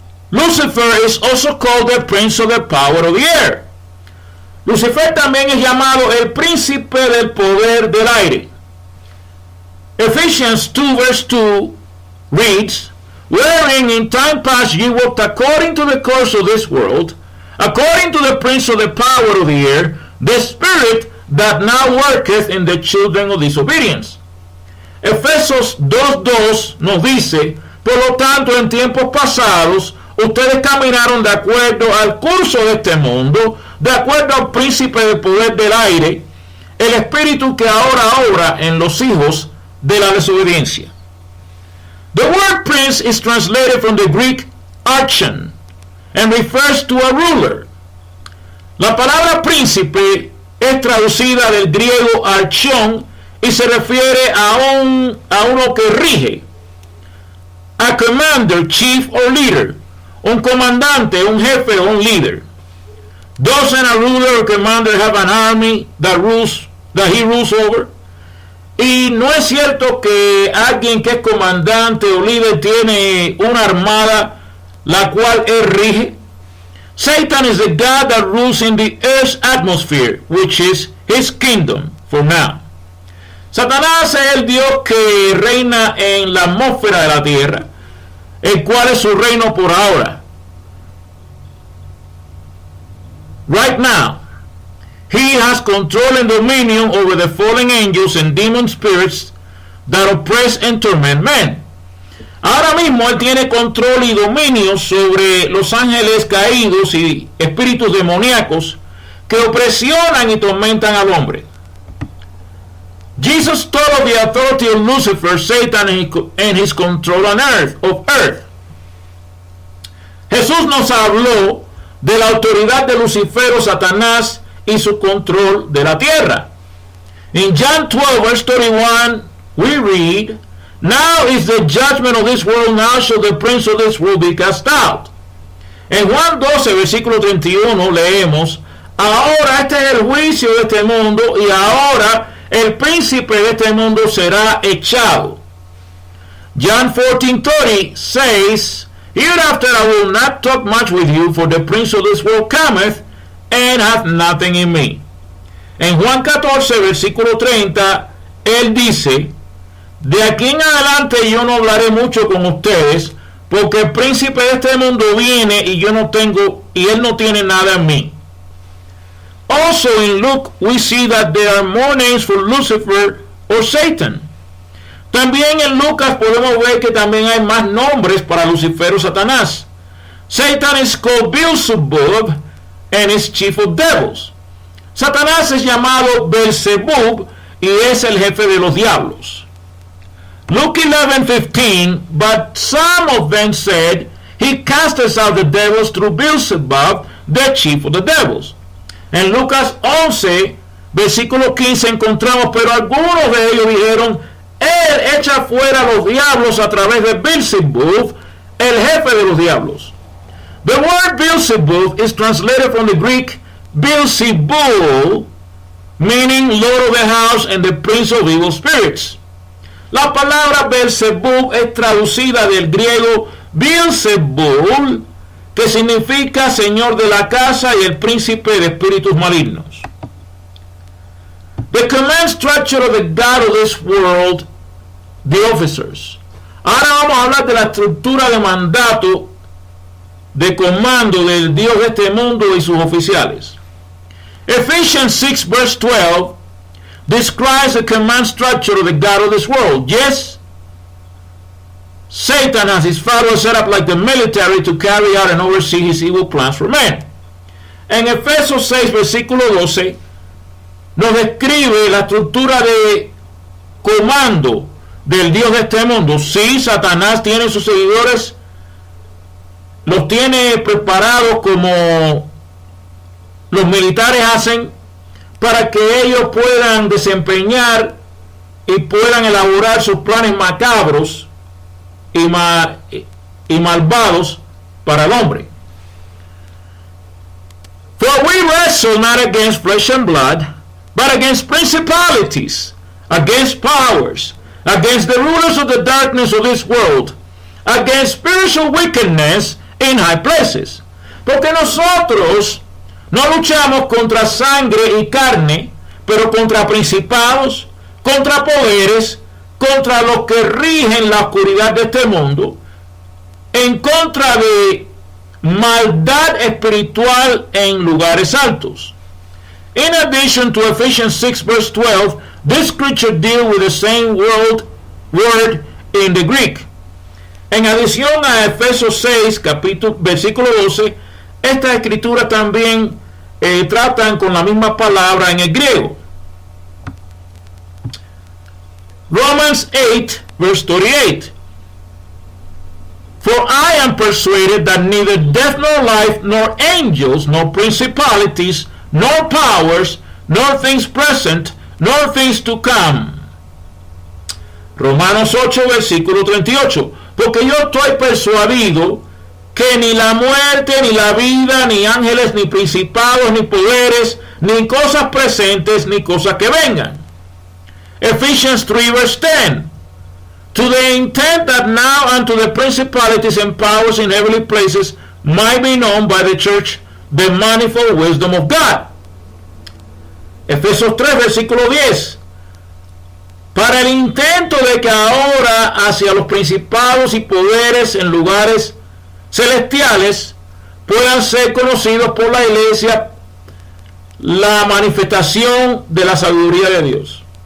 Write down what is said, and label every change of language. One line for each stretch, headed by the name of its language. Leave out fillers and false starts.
English: Lucifer is also called the prince of the power of the air.
Spanish: Lucifer también es llamado el príncipe del poder del aire.
English: Ephesians 2 verse 2 reads, wherein in time past ye walked according to the course of this world, according to the prince of the power of the air, the spirit that now worketh in the children of disobedience.
Spanish: Efesios 2:2 nos dice, por lo tanto, en tiempos pasados, ustedes caminaron de acuerdo al curso de este mundo, de acuerdo al príncipe del poder del aire, el espíritu que ahora obra en los hijos de la desobediencia.
English: The word prince is translated from the Greek archon and refers to a ruler.
Spanish: La palabra príncipe es traducida del griego archón y se refiere a uno que rige.
English: A commander, chief or leader.
Spanish: Un comandante, un jefe o un líder.
English: Doesn't a ruler or commander have an army that he rules over?
Spanish: Y no es cierto que alguien que es comandante o líder tiene una armada la cual él rige.
English: Satan is the God that rules in the earth's atmosphere, which is his kingdom for now.
Spanish: Satanás es el Dios que reina en la atmósfera de la tierra, el cual es su reino por ahora.
English: Right now, he has control and dominion over the fallen angels and demon spirits that oppress and torment men.
Spanish: Ahora mismo él tiene control y dominio sobre los ángeles caídos y espíritus demoníacos que opresionan y tormentan al hombre.
English: Jesus told of the authority of Lucifer, Satan, and his control on earth.
Spanish: Jesús nos habló de la autoridad de Lucifer o Satanás y su control de la tierra.
English: In John 12 verse 31 we read, now is the judgment of this world, now shall the prince of this world be cast out.
Spanish: En Juan 12 versículo 31 leemos, ahora este es el juicio de este mundo y ahora el príncipe de este mundo será echado.
English: John 14:30 says, hereafter I will not talk much with you, for the prince of this world cometh, and hath nothing in me.
Spanish: En Juan 14, versículo 30, él dice, de aquí en adelante yo no hablaré mucho con ustedes, porque el príncipe de este mundo viene y él no tiene nada en mí.
English: Also in Luke we see that there are more names for Lucifer or Satan.
Spanish: También en Lucas podemos ver que también hay más nombres para Lucifer o Satanás.
English: Satan is called Beelzebub and is chief of devils.
Spanish: Satanás es llamado Beelzebub y es el jefe de los diablos.
English: Luke 11:15, but some of them said, he casteth out the devils through Beelzebub, the chief of the devils.
Spanish: En Lucas 11, versículo 15 encontramos, pero algunos de ellos dijeron, él echa fuera a los diablos a través de Beelzebub, el jefe de los diablos.
English: The word Beelzebub is translated from the Greek Beelzebul, meaning Lord of the house and the prince of evil spirits.
Spanish: La palabra Beelzebub es traducida del griego Beelzebul, que significa señor de la casa y el príncipe de espíritus malignos.
English: The command structure of the God of this world, the officers.
Spanish: Ahora vamos a hablar de la estructura de mandato, de comando del Dios de este mundo y sus oficiales.
English: Ephesians 6 verse 12 describes the command structure of the God of this world. Yes, Satan has his followers set up like the military to carry out and oversee his evil plans for men.
Spanish: En Efesios 6 versículo 12 nos describe la estructura de comando del Dios de este mundo. Sí, Satanás tiene sus seguidores, los tiene preparados como los militares hacen, para que ellos puedan desempeñar y puedan elaborar sus planes macabros y malvados para el hombre.
English: For we wrestle not against flesh and blood, but against principalities, against powers, against the rulers of the darkness of this world, against spiritual wickedness in high places.
Spanish: Porque nosotros no luchamos contra sangre y carne, pero contra principados, contra poderes, contra los que rigen la oscuridad de este mundo, en contra de maldad espiritual en lugares altos.
English: In addition to Ephesians 6 verse 12, this scripture deals with the same word in the Greek.
Spanish: En adición a Efesios 6, versículo 12, estas escrituras también tratan con la misma palabra en el griego.
English: Romans 8, verse 38. For I am persuaded that neither death nor life, nor angels, nor principalities, nor powers, nor things present, nor things to come.
Spanish: Romanos 8, versículo 38. Porque yo estoy persuadido que ni la muerte, ni la vida, ni ángeles, ni principados, ni poderes, ni cosas presentes, ni cosas que vengan.
English: Ephesians 3 verse 10. To the intent that now unto the principalities and powers in heavenly places might be known by the church the manifold wisdom of God.
Spanish: Efesios 3 versículo 10. Para el intento de que ahora hacia los principados y poderes en lugares celestiales puedan ser conocidos por la iglesia la manifestación de la sabiduría de Dios.